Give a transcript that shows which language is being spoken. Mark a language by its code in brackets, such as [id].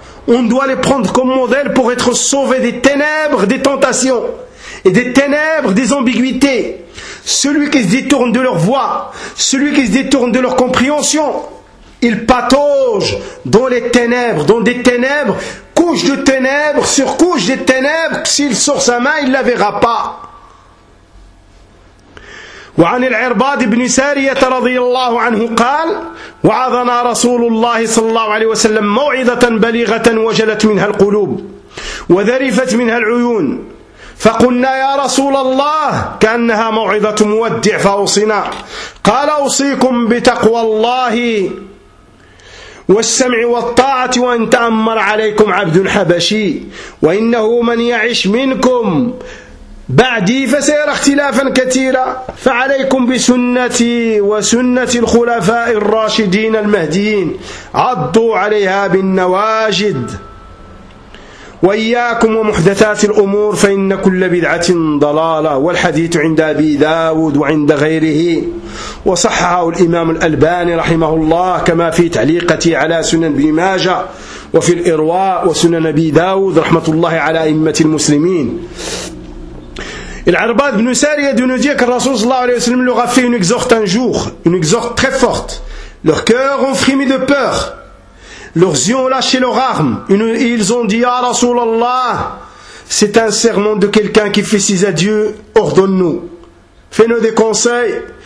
[fr] On doit les prendre comme modèle pour être sauvés des ténèbres, des tentations et des ténèbres, des ambiguïtés. Celui qui se détourne de leur voix, celui qui se détourne de leur compréhension, il patauge dans les ténèbres, dans des ténèbres, couche de ténèbres sur couche de ténèbres. S'il sort sa main, il ne la verra pas. [ar] وعن العرباض بن سارية رضي الله عنه قال وعظنا رسول الله صلى الله عليه وسلم موعظة بليغة وجلت منها القلوب وذرفت منها العيون فقلنا يا رسول الله كأنها موعظة مودع فأوصنا قال أوصيكم بتقوى الله والسمع والطاعة وإن تأمر عليكم عبد حبشي وإنه من يعش منكم بعدي فسيرى اختلافا كثيرا فعليكم بسنتي وسنة الخلفاء الراشدين المهديين عضوا عليها بالنواجد وإياكم ومحدثات الأمور فإن كل بدعة ضلالة والحديث عند أبي داود وعند غيره وصححه الإمام الألباني رحمه الله كما في تعليقته على سنن ابن ماجه وفي الإرواء وسنن أبي داود رحمة الله على أئمة المسلمين. العرباض بن سارية دونديك الرسول صلى الله عليه وسلم [fr] leur a fait une exhorte un jour, une exhorte très forte. Leur cœur ont frémi de peur. Leurs yeux ont lâché leurs armes. Ils ont dit, « Ya Rasulallah, c'est un serment de quelqu'un qui fait ses adieux, ordonne-nous. Fais-nous des conseils